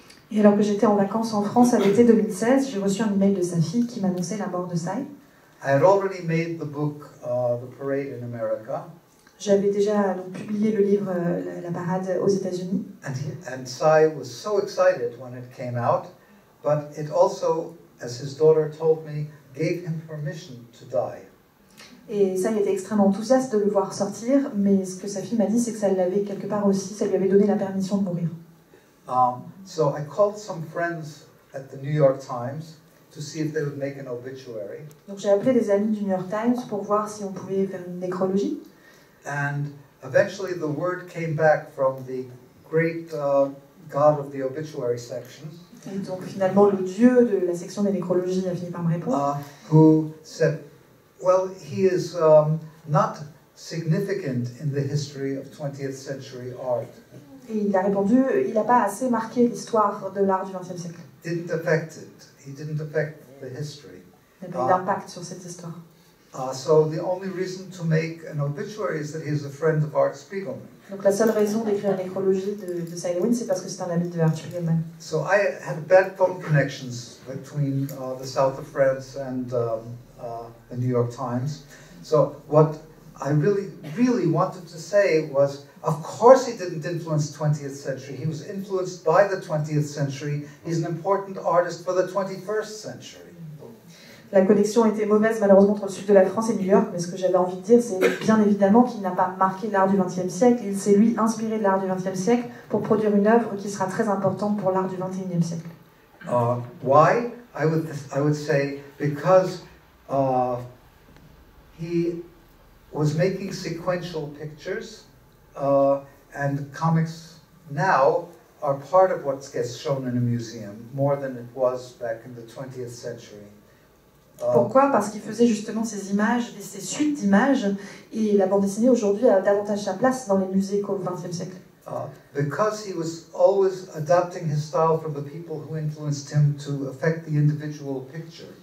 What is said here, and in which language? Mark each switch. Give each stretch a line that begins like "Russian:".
French: Et alors que j'étais en vacances en France à l'été 2016, j'ai reçu un email de sa fille qui m'annonçait la mort de Sai.
English: I had already made the book, The Parade in America.
French: J'avais déjà donc, publié le livre La parade aux États-Unis.
English: And Sai was so excited when it came out, but it also, as his daughter told me, gave him permission to die.
French: Et Sai était extrêmement enthousiaste de le voir sortir, mais ce que sa fille m'a dit, c'est que ça l'avait quelque part aussi, ça lui avait donné la permission de mourir.
English: So I called some friends at the New York Times to see if they would make an obituary.
French: Donc j'ai appelé des amis du New York Times pour voir si on pouvait faire une nécrologie.
English: And eventually the word came back from the great god of the obituary section.
French: Et donc finalement le dieu de la section des nécrologies a fini par me répondre.
English: Who said, well, he is not significant in the history of 20th century art.
French: Et il a répondu, il n'a pas assez marqué l'histoire de l'art du XXe siècle.
English: Didn't affect it. He didn't affect the history.
French: Il n'a pas eu d'impact sur cette histoire.
English: So the only reason to make an obituary is that he is a friend of Art Spiegelman.
French: Donc la seule raison d'écrire une nécrologie de Sai Lewin, c'est parce que c'est un ami de Art Spiegelman.
English: So I had bad phone connections between the south of France and the New York Times. So what I really wanted to say was, of course he didn't influence the 20th century. He was influenced by the 20th century. He's an important artist for the 21st century.
French: La connexion était mauvaise malheureusement entre le sud de la France et New York, mais ce que j'avais envie de dire, c'est bien évidemment qu'il n'a pas marqué l'art du XXe siècle. Il s'est lui inspiré de l'art du XXe siècle pour produire une œuvre qui sera très importante pour l'art du XXIe siècle.
English: Why? I would say because he was making sequential pictures, and comics now are part of what gets shown in a museum more than it was back in the 20th century.
French: Pourquoi? Parce qu'il faisait justement ces images, ces suites d'images, et la bande dessinée aujourd'hui a davantage sa place dans les musées qu'au XXe siècle.
English: Because he was always adapting his style from the people who influenced him to affect the individual picture.